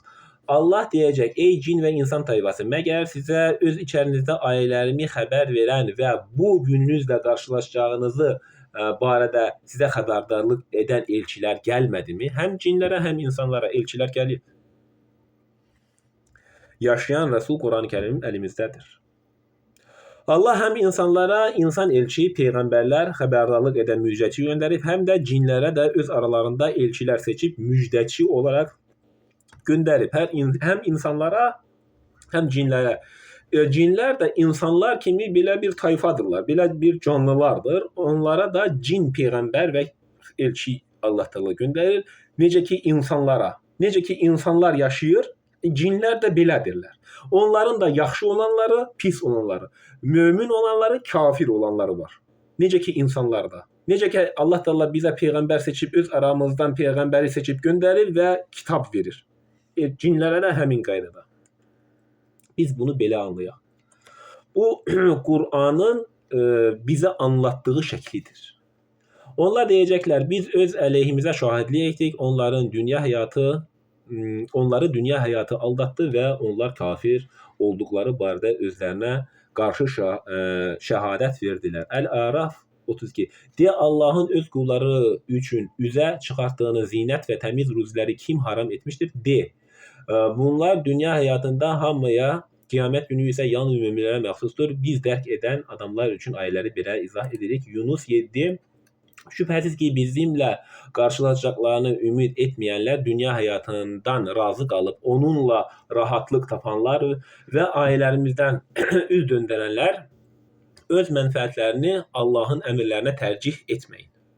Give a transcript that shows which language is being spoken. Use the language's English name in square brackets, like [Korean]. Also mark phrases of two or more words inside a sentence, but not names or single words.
[Azerbaijani] Allah deyəcək, ey cin və insan tayfası, məgər sizə öz içərinizdə ayələrimi xəbər verən və bu gününüzlə qarşılaşacağınızı barədə sizə xəbərdarlıq edən elçilər gəlmədimi? Həm cinlərə, həm insanlara elçilər gəlir. [Turkish] yaşayan Resul Kur'an-ı Kerim elimizdedir. Allah hem insanlara insan elçi, peygamberler, haberdarlık eden müjdeci gönderip hem de cinlere de öz aralarında elçiler seçip müjdeci olarak gönderip hem insanlara hem cinlere. [Azerbaijani] Cinler de insanlar kimi belə bir tayfadırlar, belə bir canlılardır. [Turkish] Onlara da cin peygamber ve elçi Allah Teala gönderir. [Azerbaijani] Necə ki insanlara, necə ki insanlar yaşayır, cinlər də belədirlər. Onların da yaxşı olanları, pis olanları, mömin olanları, kafir olanları var. [Turkish] Necə ki insanlarda. Necə ki Allah Teala bizə peygamber seçip öz aramızdan peygamberi seçip gönderir ve kitap verir. [Azerbaijani] Cinlərə də həmin qaydada. Biz bunu belə anlayaq. [Turkish] Bu Kur'an'ın bize anlattığı şeklidir. Onlar diyecekler biz öz aleyhimize şahitlik ettik. Onları dünya hayatı aldattı ve onlar kafir oldukları barədə özlerine karşı şehadet verdiler. El-Araf 32. [Azerbaijani] De Allah'ın öz kulları üçün üzə çıxartdığını zinət ve temiz rüzləri kim haram etmiştir? De. Bunlar dünya hayatında hamıya, kıyamet günü ise yalnız müminlere məxsusdur. Biz dərk eden adamlar üçün ayələri belə izah edirik. Yunus 7. [Turkish] Şüphesiz ki bizimle karşılaşacaklarını ümit etmeyenler dünya hayatından razı kalıp onunla rahatlık tapanlar ve ailelerimizden üz döndürenler öz menfaatlerini Allah'ın emirlerine tercih etmeyin.